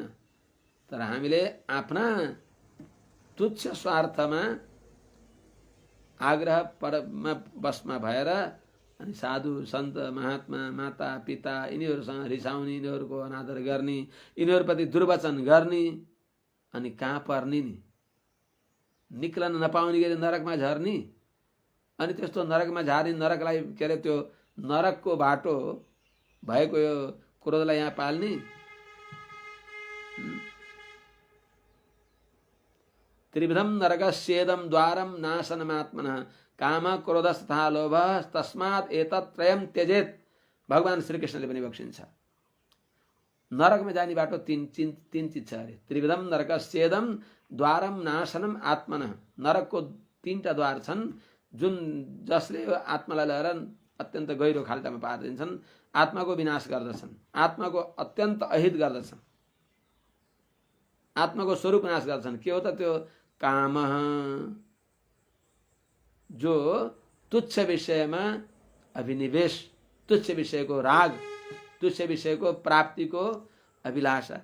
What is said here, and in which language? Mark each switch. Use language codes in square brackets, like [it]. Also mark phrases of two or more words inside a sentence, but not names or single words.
[ne] तर हामीले आफ्ना तुच्छ स्वार्थमा आग्रह परमा बसमा भएर अनि साधु सन्त महात्मा माता पिता यिनीहरूसँग रिसाउने, यिनीहरूको अनादर गर्ने, यिनीहरूप्रति दुर्वचन गर्ने, अनि कहाँ पर्ने नि? निक्लन नपाउने गरी नरकमा झर्ने। अनि त्यस्तो नरकमा झार्ने, नरकलाई के अरे त्यो नरकको बाटो भएको यो क्रोधलाई यहाँ पाल्ने। [sa] त्रिविधम नरकस्येदम द्वारम नाशनमात्मनः काम क्रोधस्तथा लोभ तस्मात् एतत् त्रयम् त्यजेत्। [ne] भगवान श्री कृष्णले पनि बक्सिन्छ। नरक [hi] में जाने [ne] बाटो तीन चीज छ अरे। [sa] त्रिविधम नरकस्येदम द्वारम नाशनम आत्मन। [ne] नरकको तीनटा द्वार छन् जुन जसले आत्मालाई लिएर अत्यन्त गहिरो खाल्टामा पारिदिन्छन्, आत्माको विनाश गर्दछन्, आत्माको अत्यन्त अहित गर्दछन्, आत्माको स्वरूप नाश गर्दछन्। के हो त त्यो? काम, जो तुच्छ विषयमा अभिनिवेश, तुच्छ विषयको राग, तुच्छ विषयको प्राप्तिको अभिलाषा।